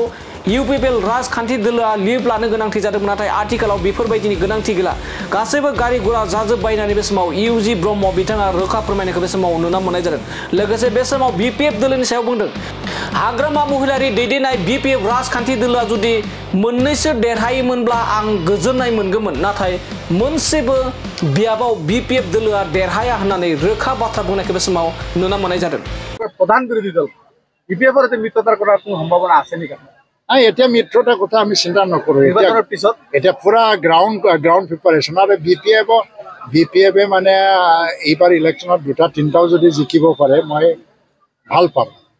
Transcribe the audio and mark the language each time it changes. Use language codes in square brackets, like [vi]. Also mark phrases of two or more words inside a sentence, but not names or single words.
[brx] इउपिपिएल राजखान्थि दोलोआ लिभ लानो गोनांथि जादोंमोन नाथाय आथिखालाव बेफोरबायदिनि गोनांथि गैला गासैबो गारि गुरा जाजोब्बाय होननानै बे समाव इउजि ब्रह्म बिथाङा रोखा फोरमायनायखौ बे समाव नुना मोननाय जादों लोगोसे बे समाव बिपिएफ दोलोनि सायाव बुंदों हाग्रामा महिलारि दैदेननाय बिपिएफ राजखान्थि दोलोआ जुदि मोननैसो देरहायोमोनब्ला आं गोजोननाय मोनगौमोन नाथाय मोनसेबो बियाबाव बिपिएफ दोलोआ देरहाया होननानै रोखा बाथ्रा बुंनायखौ बे समाव नुना मोननाय जादों [as] প্ৰধান বিৰোধী দল বিপিএফৰ মিত্ৰতাৰ কৰাৰ কোনো সম্ভাৱনা আছে নেকি নাই এতিয়া মিত্ৰতাৰ কথা আমি চিন্তা নকৰো নিৰ্বাচনৰ পিছত এতিয়া পুৰা [en] ground preparation [as] আৰু বিপিএফে মানে এইবাৰ ইলেকশ্যনত 2-3টাও যদি জিকিব পাৰে মই ভাল পাম